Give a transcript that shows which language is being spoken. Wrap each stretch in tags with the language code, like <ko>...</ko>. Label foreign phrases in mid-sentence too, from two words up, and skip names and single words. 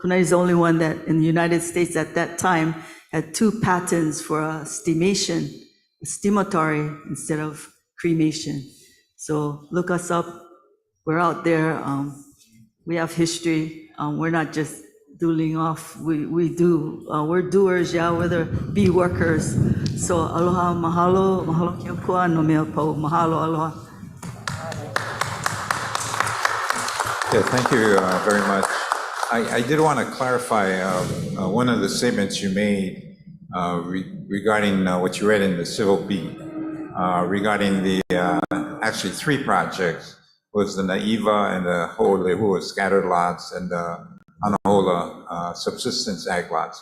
<en>Kunai is the only one that in the United States at that time had 2 patents for a steamation, a steamatory instead of cremation. So look us up. We're out there. We have history. We're not just doodling off. We do. We're doers, yeah, whether be workers.</en> <haw>So aloha, mahalo, mahalo kia kua no mea pau. Mahalo, aloha.</haw> <en>Yeah, thank you very much. I did want to clarify one of the statements you made regarding what you read in the Civil Beat, regarding the actually 3 projects, was the Naiva and the Ho'olehua scattered lots and the Anahola subsistence ag lots.</en>